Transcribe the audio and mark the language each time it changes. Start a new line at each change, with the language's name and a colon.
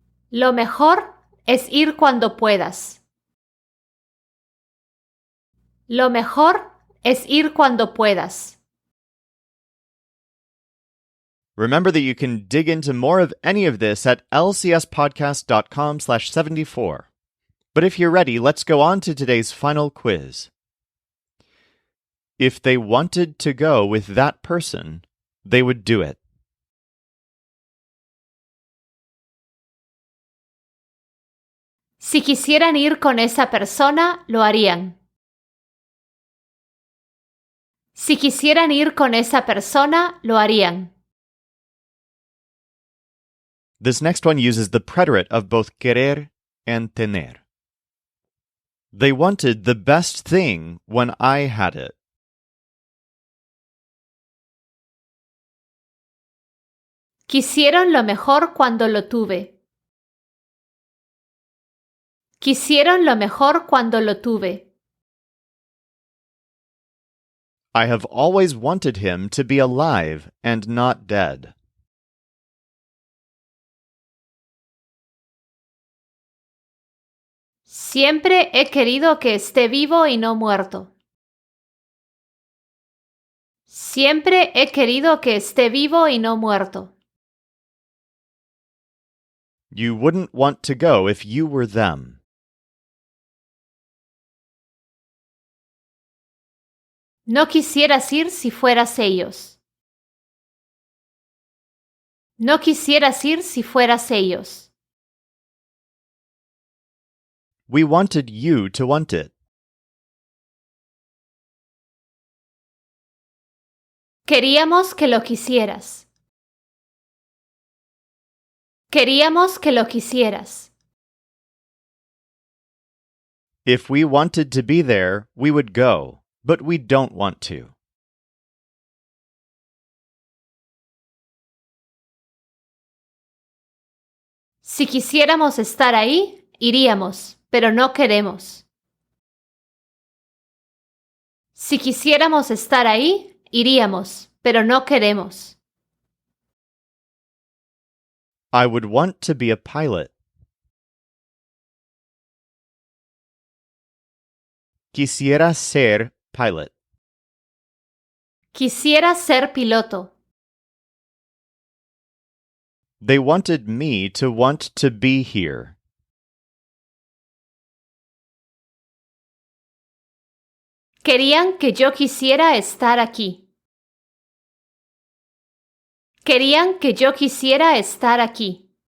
Spanish: Lo mejor es ir cuando puedas. Lo mejor es ir cuando puedas.
English: Remember that you can dig into more of any of this at lcspodcast.com/74. But if you're ready, let's go on to today's final quiz. If they wanted to go with that person, they would do it.
Spanish: Si quisieran ir con esa persona, lo harían. Si quisieran ir con esa persona, lo harían.
English: This next one uses the preterite of both querer and tener. They wanted the best thing when I had it.
Spanish: Quisieron lo mejor cuando lo tuve. Quisieron lo mejor cuando lo tuve.
English: I have always wanted him to be alive and not dead.
Spanish: Siempre he querido que esté vivo y no muerto. Siempre he querido que esté vivo y no muerto.
English: You wouldn't want to go if you were them.
Spanish: No quisieras ir si fueras ellos. No quisieras ir si fueras ellos.
English: We wanted you to want it.
Spanish: Queríamos que lo quisieras. Queríamos que lo quisieras.
English: If we wanted to be there, we would go, but we don't want to.
Spanish: Si quisiéramos estar ahí, iríamos, pero no queremos. Si quisiéramos estar ahí, iríamos, pero no queremos.
English: I would want to be a pilot.
Spanish: Quisiera ser pilot. Quisiera ser piloto.
English: They wanted me to want to be here.
Spanish: Querían que yo quisiera estar aquí. Querían que yo quisiera estar aquí.